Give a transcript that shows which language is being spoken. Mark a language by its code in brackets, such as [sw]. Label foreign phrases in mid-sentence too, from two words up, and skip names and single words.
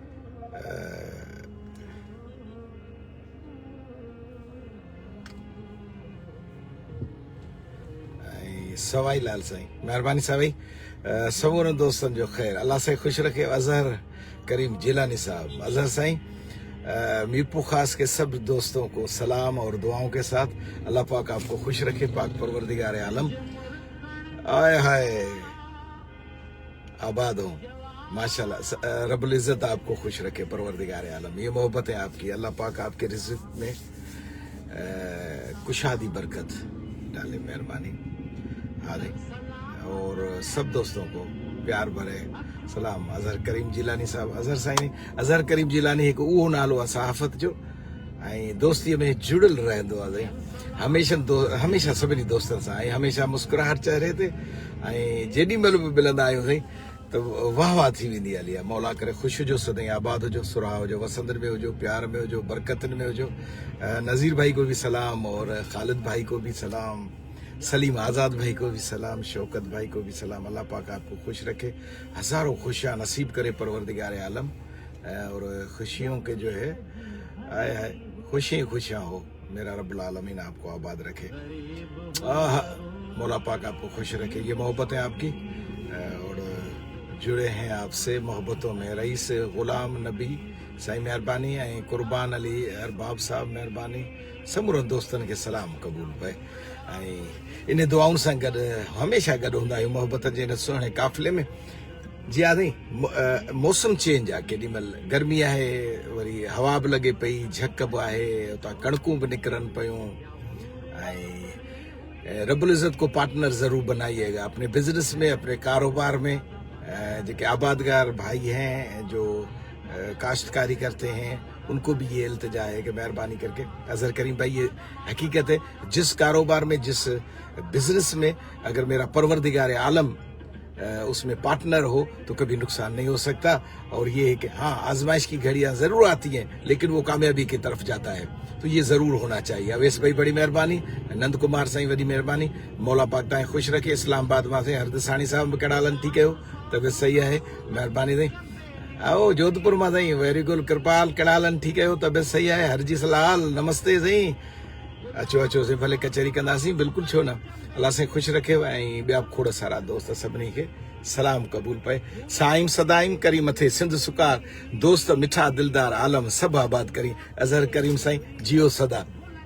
[sd] ऐं सवाई लाल साईं महिरबानी सवाई समूरनि दोस्तनि जो ख़ैरु अल्लाह साईं ख़ुशि रखे [hi] अज़हर करीम जिलानी साहब अज़हर साईं मीपू खास के सब दोस्तों को सलाम और दुआओं के साथ अल्लाह पाक आपको खुश रखे पाक परवरदिगार आलम आए हाय आबाद हो माशाल्लाह रब्बुल इज़्ज़त आपको खुश रखे परवरदिगार आलम ये मोहब्बत है आपकी अल्लाह पाक आपके रिज़्क़ में कुशादी बरकत डाले मेहरबानी हाले और सब दोस्तों को प्यार भरे सलाम अज़हर करीम जिलानी साहब अज़हर साईं अज़हर करीम जिलानी [sd] एक उहो नालो आहे सहाफ़त जो ऐं दोस्तीअ में जुड़ियल रहंदो आहे हमेशह सभिनी दोस्तनि सां ऐं हमेशह मुस्कुराहट चेहरे ते ऐं जेॾी महिल बि मिलंदा आहियूं साईं त वाह वाह थी वेंदी हली आहे मौला करे ख़ुशि हुजो सदाईं आबाद हुजो सुराह हुजो वसंदनि में हुजो प्यार में हुजो बरकतनि में हुजो [hi] नज़ीर भाई को भी सलाम और ख़ालिद भाई को भी सलाम सलीम आज़ाद भाई को भी सलाम शौकत भाई को भी सलाम अल्लाह पाक आपको खुश रखे हज़ारों खुशियाँ नसीब करे परवरदिगार आलम और खुशियों के जो है आए हाय खुशियाँ हो मेरा रब्बुल आलमीन आपको आबाद रखे मौला पाक आपको खुश रखे ये मोहब्बत है आपकी और जुड़े हैं आपसे मोहब्बतों में [sd] रईस ग़ुलाम नबी साईं मेहरबानी ऐं कुर्बान अली अरबाब साहब मेहरबानी समूरनि दोस्तनि खे सलाम क़बूल पए ऐं इन दुआउनि सां गॾु हमेशह गॾु हूंदा आहियूं मोहब्बतनि जे हिन सुहिणे काफ़िले में जी आहे मौसम चेंज आहे केॾी महिल गर्मी आहे वरी हवा बि लॻे पई झक बि आहे उतां कणकूं बि निकिरनि पियूं [hi] ऐं रब्बुल इज़्ज़त को पार्टनर ज़रूर बनाइएगा अपने बिजनेस में अपने कारोबार में जो आबादगार भाई हैं जो काश्तकारी करते हैं उनको भी ये इल्तिजा है कि मेहरबानी करके अज़हर करीम भाई ये हकीकत है जिस कारोबार में जिस बिजनेस में अगर मेरा परवरदिगार आलम उसमें पार्टनर हो तो कभी नुकसान नहीं हो सकता और ये है कि हाँ आजमाइश की घड़ियां ज़रूर आती हैं लेकिन वो कामयाबी की तरफ जाता है तो ये ज़रूर होना चाहिए अवेश भाई बड़ी मेहरबानी नंद कुमार साईं [sd] वॾी मेहरबानी मौला पाक ताईं ख़ुशि रखे इस्लामाबाद मां [hi] से [sd] हरदसाणी साहब बि कहिड़ा हलनि ठीकु कयो तबियत सही आहे मेहरबानी साईं आओ जोधपुर मां साईं [en] very good [sd] कृपाल कहिड़ा हलनि ठीकु कयो तबियत सही आहे हरजी सलाल नमस्ते साईं अचो साईं भले कचहरी कंदासीं बिल्कुलु छो न अल्लाह साईं ख़ुशि रखे ऐं ॿिया खोड़ सारा दोस्त सभिनी खे सलाम क़बूल पए साईं सदाईं करी मथे सिंध सुकार दोस्त मिठा दिलदार आलम सभु आबाद करी अज़हर करीम साईं जियो सदा